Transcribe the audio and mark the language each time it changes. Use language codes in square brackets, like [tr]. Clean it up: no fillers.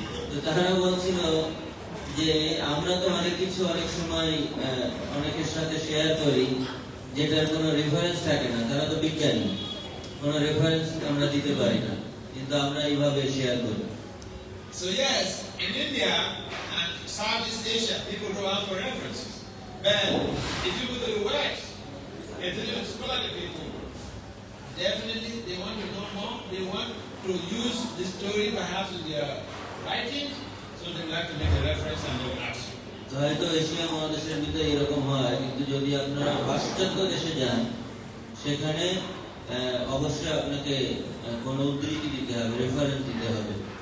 [bn] তো তারা বলছিল যে আমরা তো অনেক কিছু অনেক সময় অনেকের সাথে শেয়ার করি যেটার কোনো রেফারেন্স থাকে না, তারা তো বিজ্ঞানী, কোনো রেফারেন্স আমরা দিতে পারি না, কিন্তু আমরা এইভাবে শেয়ার করি। [en] So yes, in India and Southeast Asia, people go out for references. But if you go to the West, intelligent scholarly people, definitely they want to know more. They want to use the story perhaps in their writings, so they like to make a reference and they will ask you. [bn] হয়তো Asia মহাদেশের ভিতরে এরকম হয়, কিন্তু যদি আপনারা পাশ্চাত্য দেশে যান সেখানে অবশ্যই আপনাকে কোনো উদ্ধৃতি দিতে হবে, রেফারেন্স দিতে হবে।